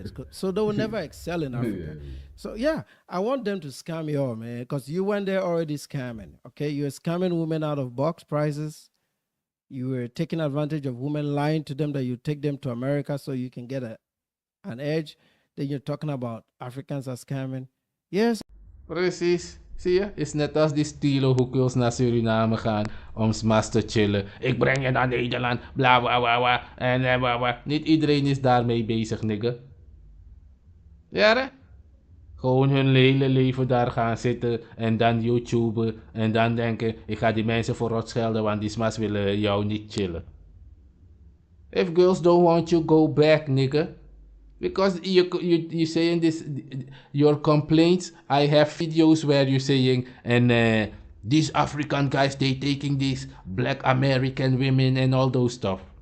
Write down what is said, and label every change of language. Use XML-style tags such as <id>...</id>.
<en>So they will never excel in Africa. So yeah, I want them to scam you all, man, because you went there already scamming. Okay, you're scamming women out of box prices. You were taking advantage of women, lying to them that you take them to America so you can get an edge. Then you're talking about Africans are scamming. Yes.</en> <nl>Precies. Zie je? Is net als die stilo hoekels naar Suriname gaan om smas te chillen. Ik breng je naar Nederland, bla bla bla bla. En bla bla. Niet iedereen is daarmee bezig, nigga. Ja, hè? Gewoon hun hele leven daar gaan zitten en dan YouTuben. En dan denken, ik ga die mensen voor rot schelden, want die smas willen jou niet chillen.</nl> <en>If girls don't want you, go back, nigga. Because you saying this, your complaints. I have videos where you saying and these African guys they taking these black American women and all those stuff.</en>